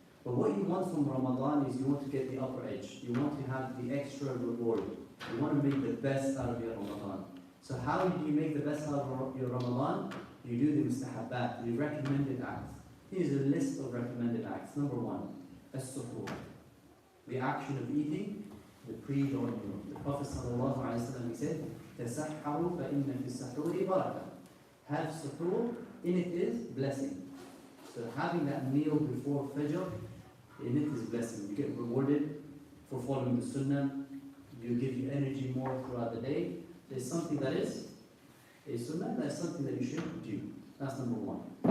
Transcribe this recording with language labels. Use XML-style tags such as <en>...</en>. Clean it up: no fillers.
<en>But what you want from Ramadan is you want to get the upper edge. You want to have the extra reward. You want to make the best out of your Ramadan. So how do you make the best out of your Ramadan? You do the mustahabbat, the recommended acts. Here's a list of recommended acts. Number 1, as-suhoor. The action of eating the pre-dawn meal. The Prophet ﷺ, he said,</en> <ar>تَسَحَّرُوا فَإِنَّ فِي السَّحُورِ بَرَكَةً.</ar> <en>Have suhoor, in it is blessing. So having that meal before Fajr, in it is blessing. You get rewarded for following the Sunnah. You give you energy more throughout the day. There's something that is a Sunnah, that's something that you should do. That's number 1.</en>